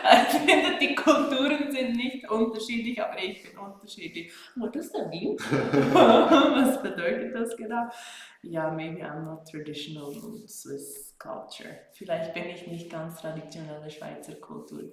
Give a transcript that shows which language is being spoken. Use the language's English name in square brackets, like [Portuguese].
[German] Ich finde, die Kulturen sind nicht unterschiedlich, aber ich bin unterschiedlich. [English] What does that mean? [German] Was bedeutet das genau? [English] Ja, maybe I'm not traditional Swiss culture. [German] Vielleicht bin ich nicht ganz traditionelle Schweizer Kultur.